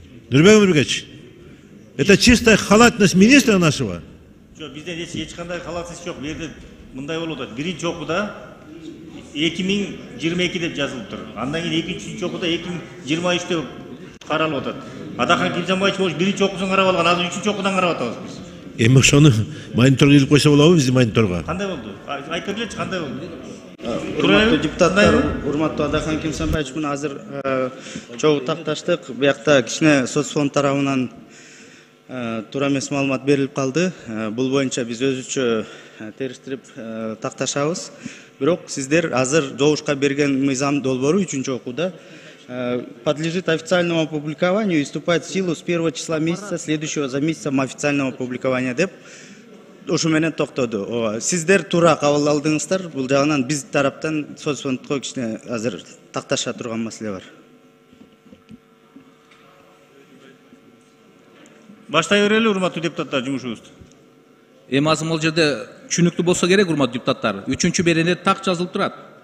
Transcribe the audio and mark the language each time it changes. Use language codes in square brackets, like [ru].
[ru] Нурбек Омурбекович, это чистая халатность министра нашего. [ky] Жок, бизде эч кандай халатсыз жок. Бу жерде мындай болуп атат. 1-чи окууда 2022 деп жазылып тур. Андан кийин 2-3 окууда 2023 деп каралып атат. Атакан Кимсанбаевич болуш 1-чи окуусун карап алган, азыр 3-чү окуудан карап атабыз биз. Эми ошону мониторго илип койсо болобу биздин мониторго? Кандай болду? Айтып бергилечи, кандай болду? Урматтуу депутаттар, урматтуу Адахан Кимсанбаевич, мына азыр чогуу такташтык. Биякта кичине соцфонд тарабынан туура эмес маалымат берилип калды. Бул боюнча биз өзүчө териштирип такташабыз. Бирок сиздер азыр добушка берген мыйзам долбоору 3-окууда [ru] подлежит официальному опубликованию и вступает в силу с 1 числа месяца, следующего за месяцем официального опубликования [ky] деп ушу менен токтоду. Сиздер туура кабыл алдыңыздар. Бул жагынан биз тараптан соцфондко кичине азыр такташа турган маселе бар. Баштай берели, урматтуу депутаттар, жумушубузду. Эми азыр бул жерде түшүнүктүү болсо керек, урматтуу депутаттар. 3-беренде так жазылып турат.